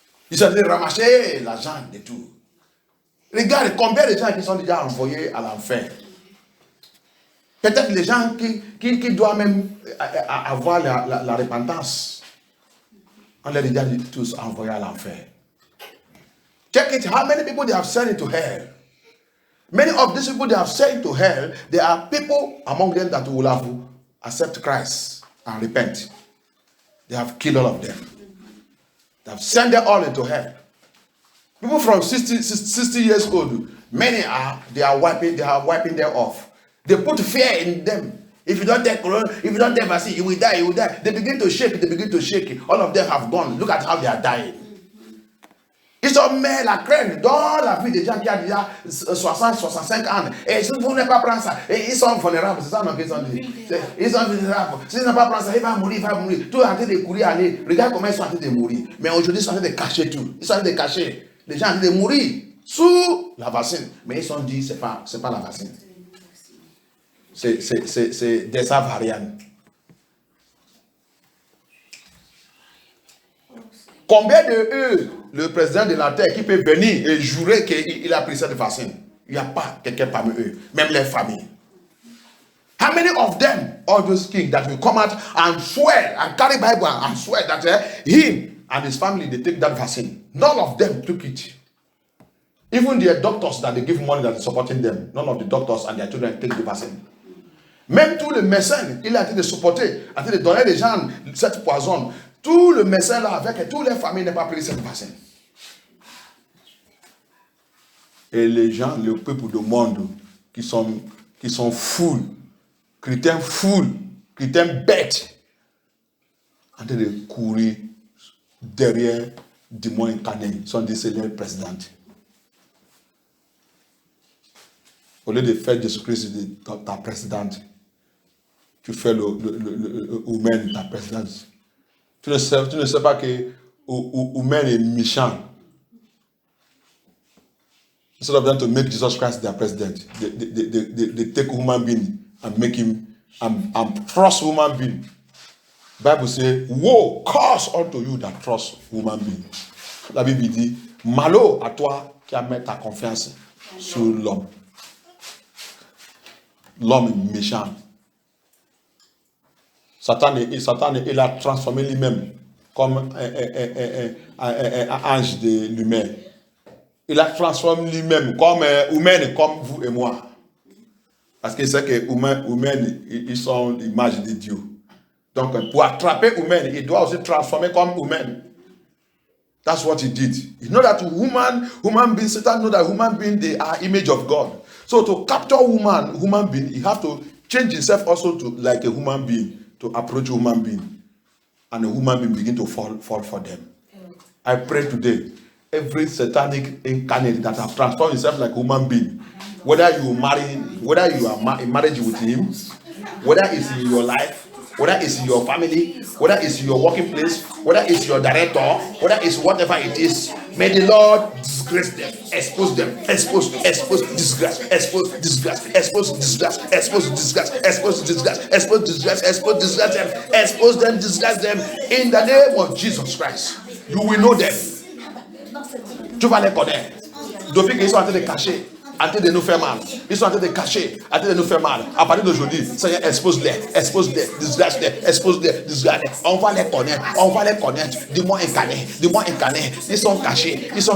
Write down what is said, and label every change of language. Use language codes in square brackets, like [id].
[fr] Ils ont ramasser l'argent de tout. Regarde combien de gens qui sont déjà envoyés à l'enfer. Peut-être les gens qui doivent même avoir la repentance. On les a déjà tous envoyés à l'enfer. [en] Check it, how many people they have sent into hell. Many of these people they have sent to hell, there are people among them that will have accept Christ and repent. They have killed all of them. They have sent them all into hell. People from 60 years old, many they are wiping them off. They put fear in them. If you don't take corona, if you don't take vaccine, you will die, you will die. They begin to shake. All of them have gone. Look at how they are dying. [fr] Ils sont mais la crainte dans la vie des gens qui ont déjà 60, 65 ans. Et si vous n'avez pas prendre ça, et ils sont vulnérables, c'est ça non qu'ils ont dit. Ils sont vulnérables. Si ils n'ont pas prendre ça, il va mourir. Tout est en train de courir, aller. Regarde comment ils sont en train de mourir. Mais aujourd'hui, ils sont en train de cacher tout. Ils sont en train de cacher. Les gens sont en train de mourir sous la vaccine. Mais ils sont dit, c'est pas la vaccine. C'est Delta variant. Combien de eux, le président de la terre, qui peut venir et jurer qu'il a pris cette vaccine? Il n'y a pas quelqu'un parmi eux, même les familles. [en] How many of them, all those kings that will come out and swear and carry Bible and swear that him and his family, they take that vaccine? None of them took it. Even their doctors that they give money that is supporting them, none of the doctors and their children take the vaccine. [fr] Même tous les médecins, il a été de supporter, a été de donner des gens cette poison. Tout le médecin là avec toutes les familles n'ont pas pris cette vaccin. Et les gens, le peuple du monde qui sont fous, chrétiens fous, chrétiens bêtes, en train de courir derrière démons incarnés, sont des célèbres présidents. Au lieu de faire Jésus-Christ ta présidente, tu fais le humain ta présidente. Tu ne sais pas que humain est méchant. [en] Instead of them to make Jesus Christ their president, they take human being and make him and trust human being. Bible says, woe, curse unto you that trust human being. [fr] La Bible dit, malheur à toi qui as mis ta confiance sur l'homme. L'homme est méchant. Satan, il a transformé lui-même comme un ange de lumière. Il a transformé lui-même comme humain, comme vous et moi. Parce qu'il sait que humain, ils sont l'image de Dieu. Donc, pour attraper humain, il doit aussi transformer comme humain. [en] That's what he did. You know that human beings, Satan know that human beings, they are image of God. So to capture human being, you have to change himself also to like a human being, to approach a human being. And a human being begin to fall for them. I pray today, every satanic incarnate that have transformed himself like a human being, whether you are in marriage with him, whether it's in your life, whether it's in your family, whether it's your working place, whether it's your director, whether it's whatever it is, may the Lord disgrace them, expose them, expose disgrace, expose disgrace, expose disgrace, expose disgrace, expose disgrace, expose disgrace, expose disgrace them, expose them, disgrace them in the name of Jesus Christ. You will know them. [fr] Tu vas les connaître. Depuis qu'ils sont en train de cacher, en train de nous faire mal. Ils sont en train de cacher, en train de nous faire mal. À partir d'aujourd'hui, Seigneur, expose-les, disgrace-les, expose-les, disgrace-les. On va les connaître. Dis-moi incarné. Ils sont cachés.